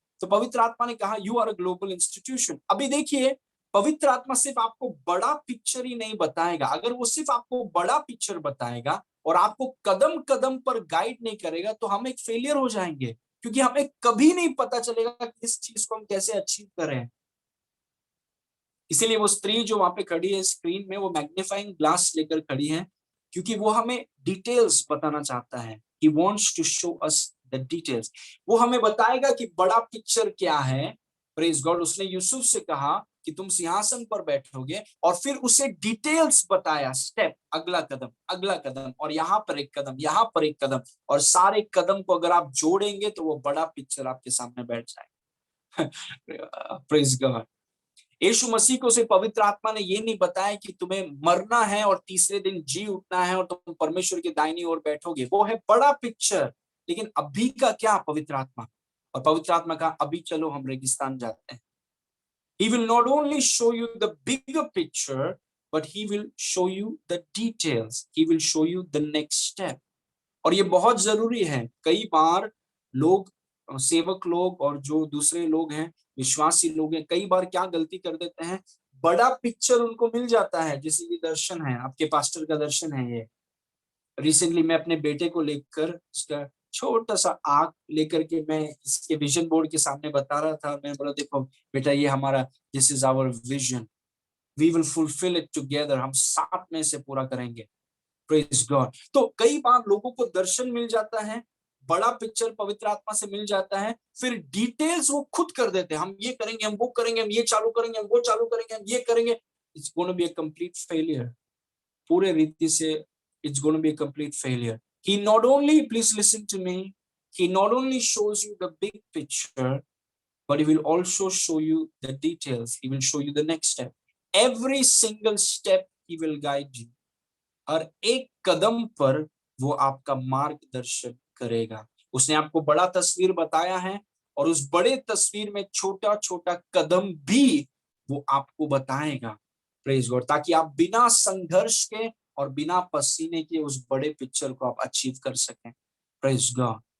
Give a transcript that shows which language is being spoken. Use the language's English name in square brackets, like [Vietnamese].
[Hindi] तो पवित्र आत्मा ने कहा [English] You are a global institution. [Hindi] अभी देखिए पवित्र आत्मा सिर्फ आपको बड़ा पिक्चर ही नहीं बताएगा, अगर वो सिर्फ आपको बड़ा पिक्चर बताएगा और आपको कदम कदम पर गाइड नहीं करेगा तो हम एक फेलियर हो जाएंगे, क्योंकि हमें कभी नहीं पता चलेगा कि इस चीज को हम कैसे अचीव करें। इसीलिए वो स्त्री जो वहां पे खड़ी है स्क्रीन में, वो मैग्नीफाइंग ग्लास लेकर खड़ी है, क्योंकि वो हमें डिटेल्स बताना चाहता है। [English] He wants to show us the details। [Hindi] वो हमें बताएगा कि बड़ा पिक्चर क्या है। [English] Praise God. [Hindi] उसने यूसुफ से कहा कि तुम सिंहासन पर बैठोगे, और फिर उसे डिटेल्स बताया, स्टेप, अगला कदम, अगला कदम, और यहाँ पर एक कदम, यहाँ पर एक कदम, और सारे कदम को अगर आप जोड़ेंगे तो वो बड़ा पिक्चर आपके सामने बैठ जाएगा। [English] Praise God. [Hindi] यीशु मसीह को से पवित्र आत्मा ने ये नहीं बताया कि तुम्हें मरना है और तीसरे दिन जी उठना है और तुम परमेश्वर की दाहिनी ओर बैठोगे, वो है बड़ा पिक्चर। लेकिन अभी का क्या पवित्र आत्मा, और पवित्र आत्मा का अभी चलो हम रेगिस्तान जाते हैं। [English] He will not only show you the bigger picture, but he will show you the details। He will show you the next step। [Hindi] और ये बहुत जरूरी है। कई बार लोग, सेवक लोग और जो दूसरे लोग हैं, विश्वासी लोग हैं, कई बार क्या गलती कर देते हैं, बड़ा पिक्चर उनको मिल जाता है, जैसे ये दर्शन है, आपके पास्टर का दर्शन है ये, रिसेंटली मैं अपने बेटे को लेकर उसका छोटा सा आर्क लेकर के मैं इसके विजन बोर्ड के सामने बता रहा था। मैं बोला देखो बेटा ये हमारा, [English] this is our vision, we will fulfil it together, [Hindi] हम साथ में से पूरा करेंगे। [English] Praise God. [Hindi] तो कई बार लोगों को दर्शन मिल जाता है, बड़ा पिक्चर पवित्र आत्मा से मिल जाता है, फिर डिटेल्स वो खुद कर देते हैं, हम ये करेंगे, हम वो करेंगे, हम ये चालू करेंगे, हम वो चालू करेंगे, हम ये करेंगे। [English] It's gonna be a complete failure. [Hindi] पूरे रीति से [English] it's going to be a complete failure. He not only, please listen to me, he not only shows you the big picture, but he will also show you the details. He will show you the next step. Every single step he will guide you. [Hindi] हर एक कदम पर वो आपका मार्गदर्शन करेगा। उसने आपको बड़ा तस्वीर बताया है और उस बड़े तस्वीर में छोटा छोटा कदम भी वो आपको बताएगा। [English] Praise God. [Hindi] ताकि आप बिना संघर्ष के और बिना पसीने के उस बड़े पिक्चर को आप अचीव कर सकें। [English] Praise God.